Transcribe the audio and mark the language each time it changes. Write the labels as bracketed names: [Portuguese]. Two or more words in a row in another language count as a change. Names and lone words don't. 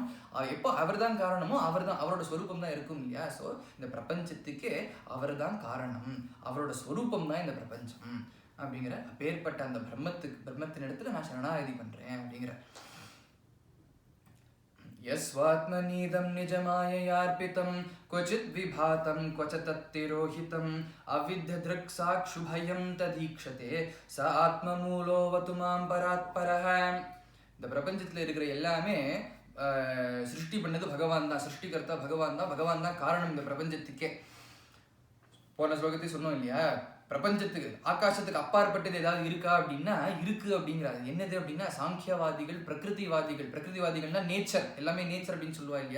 [Tamil] எப்போ அவர் தான் காரணமோ அவரோட ஸ்வரூபம் தான் இருக்கும் இல்லையா? ஸோ இந்த பிரபஞ்சத்துக்கே அவர் தான் காரணம், அவரோட ஸ்வரூபம் தான் இந்த பிரபஞ்சம் அப்படிங்கிற அப்பேற்பட்ட அந்த பிரம்மத்தின் இடத்துல நான் சரணாகதி பண்றேன் அப்படிங்கிற. [Sanskrit] यस्वात्मनीदम् निजमाययार्पितम् क्वचित् विभातं क्वच तत्तिरोहितं अविद्यदृक् साक्षुभयं तदीक्षते स आत्ममूलोऽवतु मां परात्परः. [Tamil] இந்த பிரபஞ்சத்தில் இருக்கிற எல்லாமே சிருஷ்டி பண்ணது பகவான் தான், சிருஷ்டிகர்த்தா பகவான் தான் காரணம் இந்த பிரபஞ்சத்துக்கே. போன ஸ்லோகத்தை சொன்னோம் இல்லையா? பிரபஞ்சத்துக்கு ஆகாசத்துக்கு அப்பாற்பட்டது ஏதாவது இருக்கா அப்படின்னா இருக்கு அப்படிங்கிறாரு. என்னது அப்படின்னா சாங்கியவாதிகள் பிரகிருதிவாதிகள்னா நேச்சர், எல்லாமே நேச்சர் அப்படின்னு சொல்லுவா இல்லையா?